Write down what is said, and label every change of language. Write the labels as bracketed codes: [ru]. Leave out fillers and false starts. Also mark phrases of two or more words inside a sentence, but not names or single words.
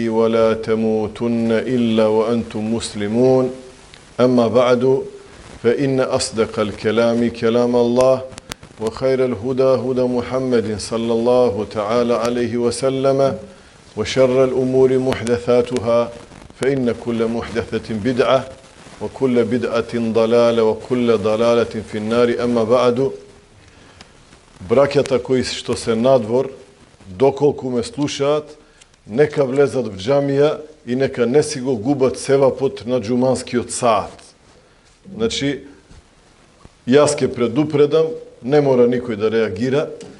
[ar] ولا تموتن إلا وأنتم مسلمون أما بعد فإن أصدق الكلام كلام الله وخير الهدى هدى محمد صلى الله تعالى عليه وسلم وشر الأمور محدثاتها فإن كل محدثة بدعة وكل بدعة ضلالة وكل ضلالة في النار أما بعد [mk] Браќата кои што се надвор, доколку ме слушаат, нека влезат в джамија и нека не си го губат севапот на джуманскиот саат. Значи, јас ке предупредам, не мора никој да реагира.